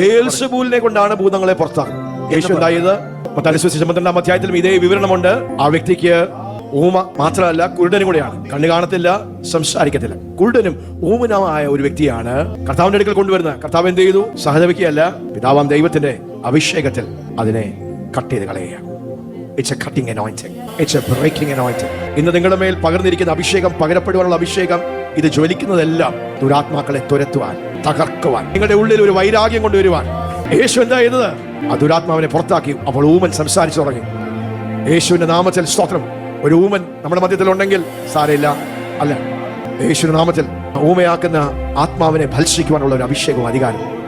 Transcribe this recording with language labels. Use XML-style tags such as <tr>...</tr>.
<ml>ബേൽസെബൂലിനെ കൊണ്ടാണ് ഭൂതങ്ങളെ പുറത്താക്കുന്നത്. യേശു എന്തായത്? മത്തായി സുവിശേഷം 12-ാം അധ്യായത്തിലും ഇതേ വിവരണമുണ്ട്. ആ വ്യക്തിക്ക് ഊമ മാത്രമല്ല, കുരുടനും കൂടെയാണ്. കണ്ണു കാണത്തില്ല, സംസാരിക്കത്തില്ല. കുരുടനും ഊമനുമായ ഒരു വ്യക്തിയാണ് കർത്താവിന്റെ അടുക്കൽ കൊണ്ടുവരുന്നത്. കർത്താവ് എന്ത് ചെയ്തു? സഹതപിക്കുകയല്ല, പിതാവാം ദൈവത്തിന്റെ അഭിഷേകത്തിൽ അതിനെ കട്ട് ചെയ്ത് കളയുക.</ml> <en>It's a cutting anointing. It's a breaking anointing.</en> <ml>ഇന്ന് നിങ്ങളുടെ മേൽ പകർന്നിരിക്കുന്ന അഭിഷേകം, പകരപ്പെടുവാനുള്ള അഭിഷേകം, ഇത് ജ്വലിക്കുന്നതെല്ലാം ദുരാത്മാക്കളെ തുരത്തുവാൻ, തകർക്കുവാൻ, നിങ്ങളുടെ ഉള്ളിൽ ഒരു വൈരാഗ്യം കൊണ്ടുവരുവാൻ. യേശു എന്താ ചെയ്തത്? ആ ദുരാത്മാവിനെ പുറത്താക്കി. അപ്പോൾ ഊമൻ സംസാരിച്ചു തുടങ്ങി. യേശുവിന്റെ നാമത്തിൽ സ്തോത്രം. ഒരു ഊമൻ നമ്മുടെ മധ്യത്തിൽ ഉണ്ടെങ്കിൽ സാരമില്ല, അല്ല, യേശുവിന്റെ നാമത്തിൽ ഊമയാക്കുന്ന ആത്മാവിനെ ഭത്സിക്കുവാനുള്ള ഒരു അഭിഷേകവും അധികാരം.</ml>